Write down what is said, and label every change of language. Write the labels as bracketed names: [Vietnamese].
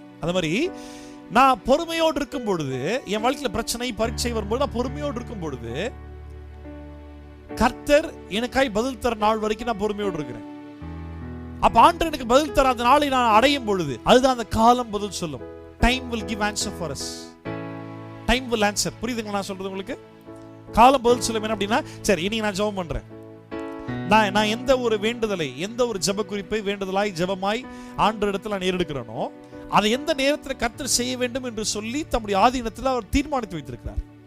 [Tamil] அது மாதிரி நான் பொறுமையோடு இருக்கும் பொழுது, என் வாழ்க்கையில் பிரச்சனை பரீட்சை வரும்போது நான் பொறுமையோடு இருக்கும் பொழுது கர்த்தர் எனக்காய் பதில் தர நாள் வரைக்கும் நான் பொறுமையோடு இருக்கிறேன். அப்ப ஆண்டவர் எனக்கு பதில் தர அந்த நாளை நான் அடையும் பொழுது அதுதான் அந்த காலம் பதில் சொல்லும். [English] Time will give answer for us. Time will answer. [Tamil] புரியுதுங்களா நான் சொல்றது உங்களுக்கு? காலம் பதில் சொல்லும். என்ன அப்படின்னா, சரி இனி நான் ஜெபம் பண்றேன், நான் எந்த ஒரு வேண்டுதலை, எந்த ஒரு ஜெப குறிப்பை வேண்டுதலாய் ஜெபமாய் ஆண்டவரிடத்தில் நான் ஏறெடுக்கிறேனோ அதை எந்த நேரத்தில் கர்த்தர் செய்ய வேண்டும் என்று சொல்லி தம்முடைய ஆதீனத்தில் அவர் தீர்மானித்து வைத்திருக்கிறார்.